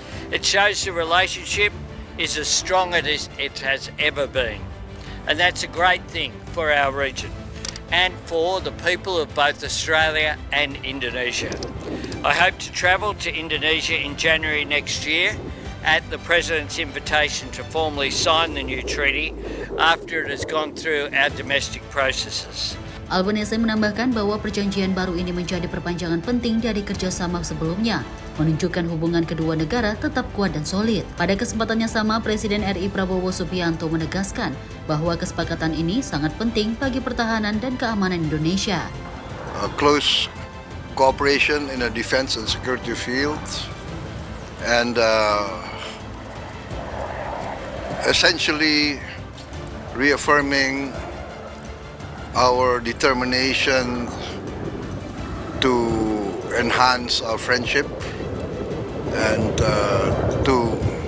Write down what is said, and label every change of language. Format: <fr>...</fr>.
<en>It shows the relationship is as strong as it has ever been, and that's a great thing for our region and for the people of both Australia and Indonesia. I hope to travel to Indonesia in January next year at the President's invitation to formally sign the new treaty after it has gone through our domestic processes.</en> <id>Albanese menambahkan bahwa perjanjian baru ini menjadi perpanjangan penting dari kerjasama sebelumnya, menunjukkan hubungan kedua negara tetap kuat dan solid. Pada kesempatannya sama, Presiden RI Prabowo Subianto menegaskan bahwa kesepakatan ini sangat penting bagi pertahanan dan keamanan Indonesia.</id> <en>Close cooperation in the defense and security fields, and essentially reaffirming our determination to enhance our friendship and to,</en>